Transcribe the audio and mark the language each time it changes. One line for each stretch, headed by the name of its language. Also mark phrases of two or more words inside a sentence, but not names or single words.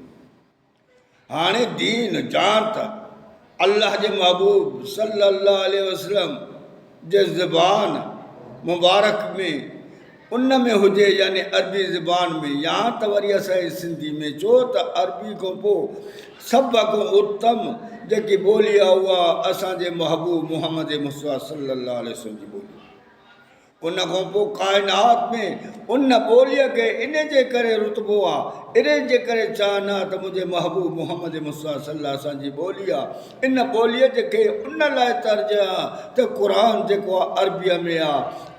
Sindhi: हाणे दीन ॼाण त अल्लाह जे महबूब
Arabic: صلى الله عليه وسلم
Sindhi: जे ज़बान मुबारक में उन में हुजे, यानी अरबी ज़बान में, या त वरी असांजी सिंधी में। छो त अरबी खां पोइ सभ खां उत्तम जेकी ॿोली आहे उहा असांजे महबूब मुहम्मद मुस्तफ़ा
Arabic: صلى الله عليه وسلم
Sindhi: जी ॿोली। उन खां पोइ काइनात में उन ॿोलीअ खे इन जे करे रुतबो आहे, इन जे करे चाहना त मुंहिंजे महबूब मुहम्मद मुस्तफ़ा सल्लल्लाहु असांजी ॿोली आहे। इन ॿोलीअ जे उन लाइ तर्ज आहे त क़ुरान जेको आहे अरबीअ में आहे।